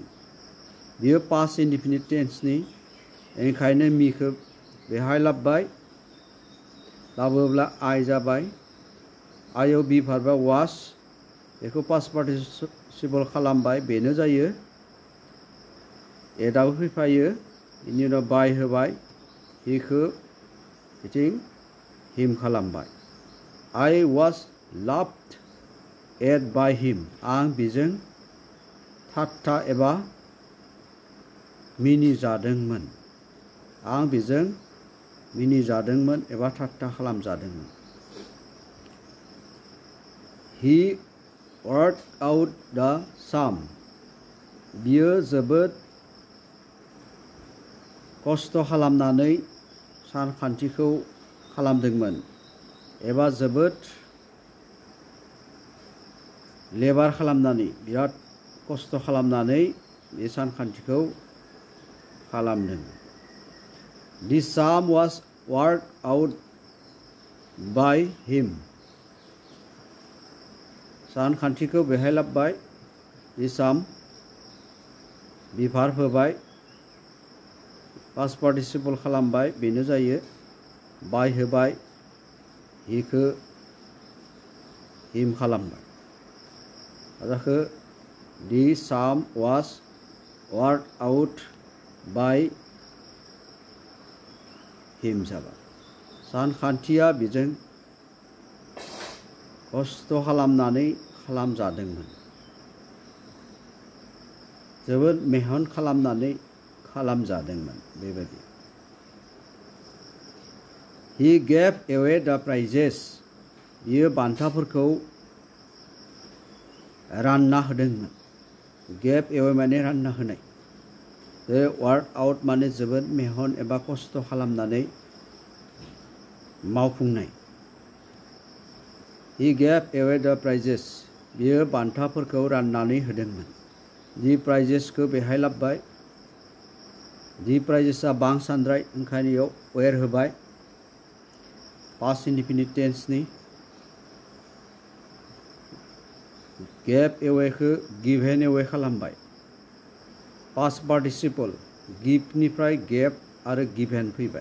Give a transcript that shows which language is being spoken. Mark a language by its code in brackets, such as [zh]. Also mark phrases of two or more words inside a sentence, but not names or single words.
[brx] बियो [en] past indefinite tenseनि [brx] ओंखायनो मिखौ बेहाय लाबोबाय, लाबोब्ला आइ जाबाय। आइआव बि भार्बा वास, बेखौ [en] past participle [brx] खालामबाय, बेनो जायो। एटआव फैफायो, बेनि उनाव बाय होबाय, हिखौ बिथिं हिम खालामबाय। [en] I was laughed at by him, [brx] आं बिजों ठाट्टा एबा मिनिजादोंमोन। आं बिजों मिनिजादोंमोन एबा ठाट्टा खालामजादोंमोन। [en] He worked out the sum, [brx] बियो जोबोद खस्थ' खालामनानै सानखान्थिखौ खालामदोंमोन एबा जोबोद लेबार खालामनानै बिराद खस्थ' खालामनानै बे सानखान्थिखौ खालामदों। [en] The sum was worked out by him, [brx] सानखान्थिखौ बेहाय लाबोबाय, [en] the sum [brx] बि भार्ब होबाय, [en] past participle [brx] खालामबाय, बेनो जायो। बाय होबाय, हिखौ हिम खालामबाय। [en] जाखो the sum was worked out by him जाबाय। [brx] सानखान्थिया बिजों खस्थ' खालामनानै खालामजादोंमोन, जोबोद मेहनत खालामनानै खालामजादोंमोन बेबायदि। [en] He gave away the prizes, [brx] बियो बान्थाफोरखौ रानना होदोंमोन। [en] gave away [brx] माने रानना होनाय। [en] work out [brx] माने जोबोद मेहनत एबा खस्थ' खालामनानै मावफुंनाय। [en] He gave away the prizes, [brx] बियो बान्थाफोरखौ राननानै होदोंमोन। [en] The prizes [brx] खौ बेहाय लाबोबाय, [en] The prizes [brx] आ बां सानद्राय, ओंखायनो इयाव वेर होबाय, [en] past indefinite tenseनि। gave awayखौ given away [brx] खालामबाय, [en] past participle [brx] गिभनिफ्राय गेभ आरो गिभेन फैबाय।